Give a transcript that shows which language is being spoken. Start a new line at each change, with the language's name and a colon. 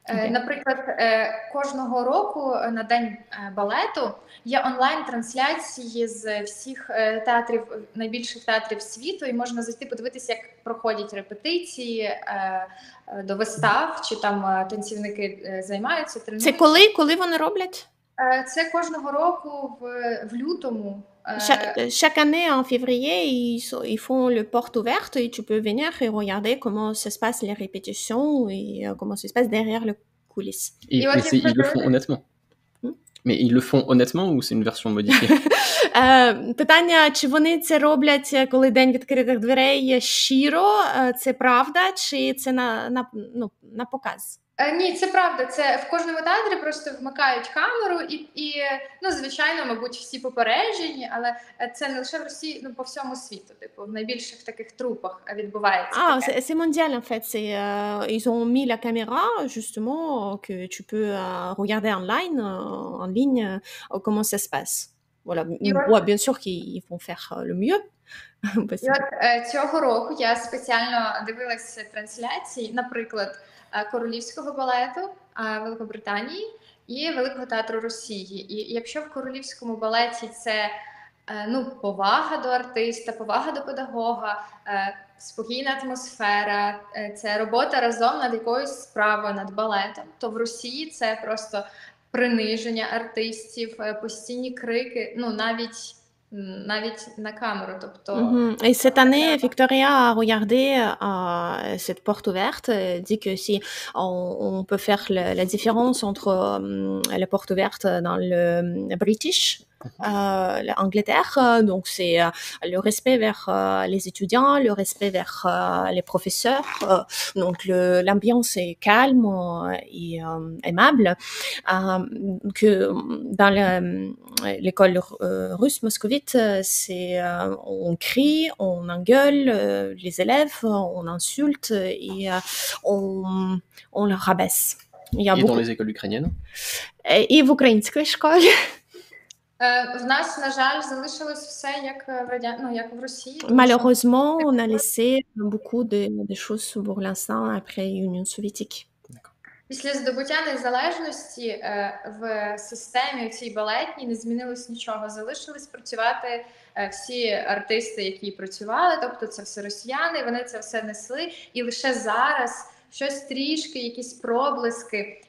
Ukrainian: Наприклад, кожного року на День балету є онлайн-трансляції з всіх театрів, найбільших театрів світу, і можна зайти подивитися, як проходять репетиції до вистав, чи там танцівники займаються, тренуються. Це коли вони роблять? Це кожного року в лютому.
French: Chaque année en février, ils font le porte ouverte et tu peux venir et regarder comment ça se passe les répétitions et comment ça se passe derrière les coulisses. Et ils le font honnêtement. Mais ils le font honnêtement ou c'est une version modifiée?
Ukrainian: Питання, чи вони це роблять, коли День відкритих дверей щиро, це правда, чи це на показ? Ні, це правда. Це в кожному театрі просто вмикають камеру і звичайно, мабуть, всі попереджені, але це не лише в Росії, по всьому світу. Типу, в найбільших таких трупах відбувається.
French: C'est mondial en fait. Ils ont mis la caméra justement que tu peux regarder en ligne comment ça se passe. Voilà. Bien sûr qu'ils vont faire le mieux.
Ukrainian: І от цього року я спеціально дивилася трансляції, наприклад, Королівського балету Великобританії і Великого театру Росії. І якщо в Королівському балеті це повага до артиста, повага до педагога, спокійна атмосфера, це робота разом над якоюсь справою, над балетом, то в Росії це просто приниження артистів, постійні крики, навіть на камеру, тобто...
French: Et cette année, Victoria a regardé cette porte ouverte, dit que si on peut faire la différence entre la porte ouverte dans le British, l'Angleterre, donc c'est le respect vers les étudiants, le respect vers les professeurs, donc l'ambiance est calme et aimable, que dans l'école russe moscovite, c'est on crie, on engueule les élèves, on insulte et on leur rabaisse. Et dans les écoles ukrainiennes?
Ukrainian: Et в українській школі. В нас, на жаль, залишилось все як в Росії.
French: Malheureusement, on a laissé beaucoup de choses pour l'instant après l'Union soviétique.
Ukrainian: Після здобуття незалежності в системі цій балетній не змінилось нічого. Залишились працювати всі артисти, які працювали, тобто це все росіяни, вони це все несли. І лише зараз щось трішки, якісь проблиски.